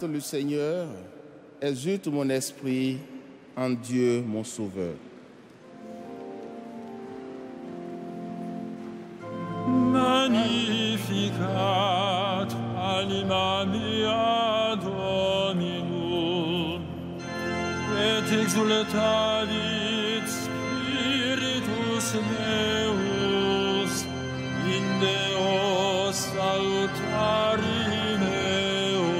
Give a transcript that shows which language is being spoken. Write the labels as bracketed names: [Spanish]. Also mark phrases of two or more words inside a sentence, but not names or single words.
[French] le Seigneur, exulte mon esprit en Dieu mon Sauveur. [Latin] Magnificat anima mea Dominum, et exultavit spiritus meus in Deo salutari meo,